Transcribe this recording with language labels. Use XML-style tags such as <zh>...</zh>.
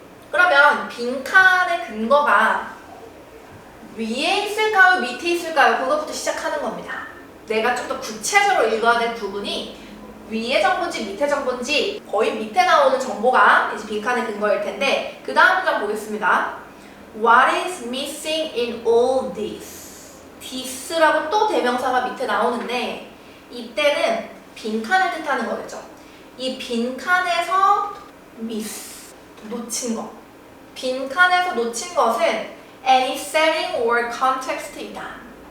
<ko>그러면 빈칸의 근거가 위에 있을까요? 밑에 있을까요? 그것부터 시작하는 겁니다. 내가 좀 더 구체적으로 읽어야 될 부분이 위에 정보인지 밑에 정보인지 거의 밑에 나오는 정보가 이제 빈칸의 근거일 텐데 그 다음 문장 보겠습니다.</ko> <en>What is missing in all this?</en> <ko>this라고 또 대명사가 밑에 나오는데 이때는 빈칸을 뜻하는 거겠죠. 이 빈칸에서 miss, 놓친 거. 빈칸에서 놓친 것은</ko> <en>any setting or context</en> <ko>이다.</ko>